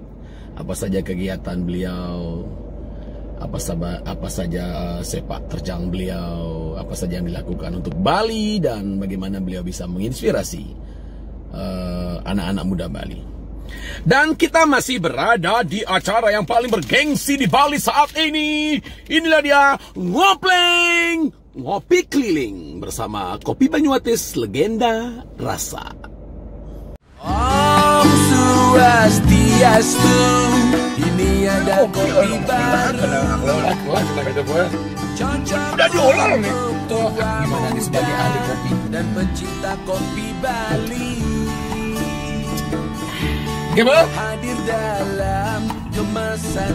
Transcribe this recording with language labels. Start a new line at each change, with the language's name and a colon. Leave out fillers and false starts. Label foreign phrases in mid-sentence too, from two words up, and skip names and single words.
Indonesian: Apa saja kegiatan beliau, apa saja sepak terjang beliau, apa saja yang dilakukan untuk Bali, dan bagaimana beliau bisa menginspirasi anak-anak muda Bali. Dan kita masih berada di acara yang paling bergengsi di Bali saat ini. Inilah dia, Ngopleng, ngopi keliling bersama Kopi Banyuatis, legenda rasa.
Balinese: Om Swastiastu.
Indonesian: Ini ada kopi baru. Udah diolah nih. Tuh, gimana nih sebagai ahli kopi dan pencinta kopi Bali. Gimana? Hadir dalam kemasan.